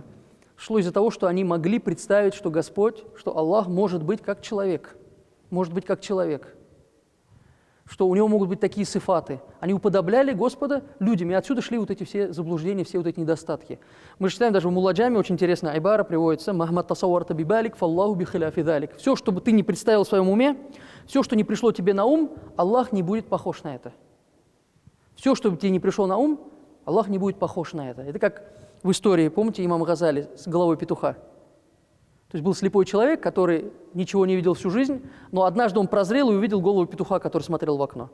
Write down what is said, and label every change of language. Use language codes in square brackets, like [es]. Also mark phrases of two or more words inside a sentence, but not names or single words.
[ru] Шло из-за того, что они могли представить, что Господь, что Аллах может быть как человек. Может быть как человек. Что у него могут быть такие сифаты. Они уподобляли Господа людям, и отсюда шли вот эти все заблуждения, все вот эти недостатки. Мы читаем даже в Муладжаме, очень интересная айбара приводится, [ar] «مهما تصورت ببالك فالله بخلاف ذلك». [ru] Все, что бы ты не представил в своем уме, все, что не пришло тебе на ум, Аллах не будет похож на это. Все, что тебе не пришло на ум, Аллах не будет похож на это. Это как в истории, помните, имам Газали с головой петуха? То есть был слепой человек, который ничего не видел всю жизнь, но однажды он прозрел и увидел голову петуха, который смотрел в окно.